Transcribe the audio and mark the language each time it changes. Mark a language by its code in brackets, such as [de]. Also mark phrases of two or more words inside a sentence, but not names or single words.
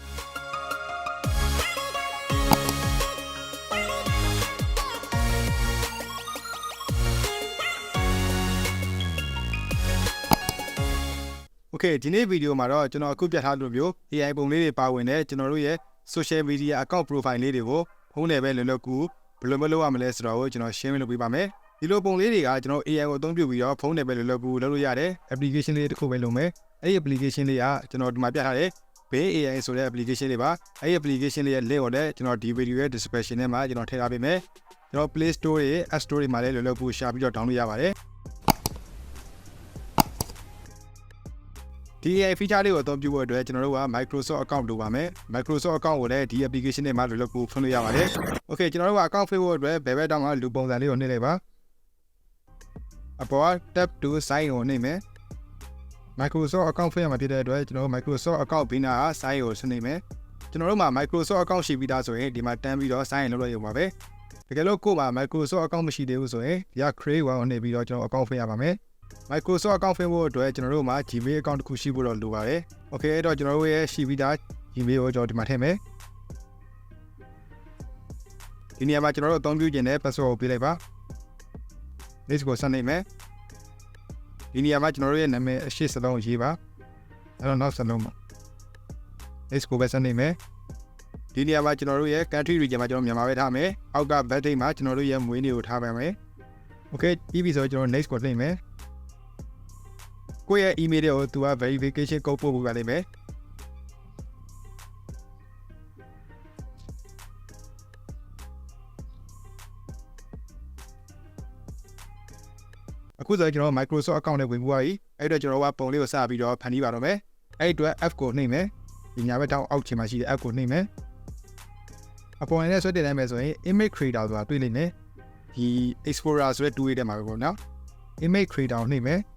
[my] Okay ဒီနေ့ဗီဒီယိုမှာတော့ကျွန်တော်အခုပြထားလို့မျိုး AI ပုံလေးတွေပါဝင်တဲ့ကျွန်တော်တို့ရဲ့ [en] social media account profile [my] လေးတွေကိုဖုန်းနဲ့ ပဲလွယ်လွယ်ကူဘယ်လိုမလုပ်ရမလဲဆိုတော့ကျွန်တော် share လုပ်ပေးပါမယ်ဒီလိုပုံလေးတွေကကျွန်တော် AI ကိုအသုံးပြုပြီးတော့ဖုန်းနဲ့ပဲလွယ်လွယ်ကူလုပ်လို့ရတယ် application လေးတစ်ခုပဲလုပ်မယ်အဲ့ဒီ application လေးကကျွန်တော်ဒီမှာပြထားတဲ့ Bay AI ဆိုတဲ့ application လေးပါအဲ့ဒီ application လေးရဲ့ link ကိုလည်းကျွန်တော်ဒီ video ရဲ့ description ထဲမှာကျွန်တော်ထည့်ထားပေးမယ်ကျွန်တော် Play Store ရဲ့ App Store တွေမှာလည်းလွယ်လွယ်ကူရှာပြီးတော့ download ရပါတယ် ဒီ [en] AI feature [my] လေးကိုအသုံးပြုဖို့အတွက်ကျွန်တော်တို့က [en] Microsoft account [my] လုပ်ပါမယ် [en] Microsoft account [my] ကိုလည်းဒီ application ထဲမှာလွယ်လွယ်ကူဖွင့်လို့ရပါတယ် Okay ကျွန်တော်တို့က account ဖွင့်ဖို့အတွက်ဘ ယ်ဘက်တောင်မှလူပုံစံလေးကိုနှိပ်လိုက်ပါအပေါ် [en] tab to sign [my] ကိုနှိပ်မယ် [en] Microsoft account [my] ဖွင့်ရမှာဖြစ်တဲ့အတွက်ကျွန်တော်တို့ [en] Microsoft account [my] ဘေးနာက sign ကိုနှိပ်မယ်ကျွန်တော်တို့မှာ [en] Microsoft account [my] ရှိပြီးသားဆိုရင်ဒီမှာတန်းပြီးတော့ sign လုပ်လို့ရပါပဲတကယ်လို့ကို့မှာ Microsoft account မရှိသေးဘူးဆိုရင်ဒီက [en] create one [my] ကိုနှိပ်ပြီးတော့ကျွန်တော် account ဖွင့်ရပါမယ် [en] Microsoft account [my] ဖွင့်ဖို့အတွက်ကျွန်တော်တို့မှာ [en] Gmail account [my] တစ်ခုရှိဖို့တော့လိုပါတယ် Okay အဲ့တော့ကျွန်တော်တို့ရဲ့ရှိပြီးသား Gmail ကိုကျွန်တော်ဒီမှာထည့်မယ် ဒီနေရာမှာကျွန်တော်တို့အသုံးပြုခြင်းနဲ့ password ကိုပေးလိုက်ပါ List ကိုဆက်နေမယ်ဒီနေရာမှာကျွန်တော်တို့ရဲ့နာမည်အရှိစလုံးရေးပါအဲ့တော့နောက်စလုံးမှာ List ကိုပဲဆက်နေမယ်ဒီနေရာမှာကျွန်တော်တို့ရဲ့ [en] country region [my] မှာကျွန်တော်မြန်မာပဲထားမယ်အောက်က [en] birth date [my] မှာကျွန်တော်တို့ရဲ့မွေးနေ့ကိုထားပါမယ် Okay ပြီးပြီဆိုတော့ကျွန်တော် next ကိုနှိပ်မယ်ကိုယ့်ရဲ့ email တွေကိုသူက [en] verification code [my] ပို့ပေးပါလိမ့်မယ် အခုဆိုကျွန်တော် [en] Microsoft account [my] နဲ့ဝင်ပြီးသွားပြီအဲ့တော့ကျွန်တော်ကပုံလေးကိုစပြီးတော့ဖန်တီးပါတော့မယ်အဲ့အတွက် F ကိုနှိပ်မယ်ဒီညာဘက်တောင်အောက်ခြေမှာရှိတဲ့ F ကိုနှိပ်မယ်အပေါ်နဲ့ဆွဲတင်လိုက်မယ်ဆိုရင် [en] image creator [my] ဆိုတာတွေ့လိမ့်မယ်ဒီ Explorer ဆိုတဲ့ tool ထဲမှာပဲပေါ့နော် [en] image creator [my] ကိုနှိပ်မယ်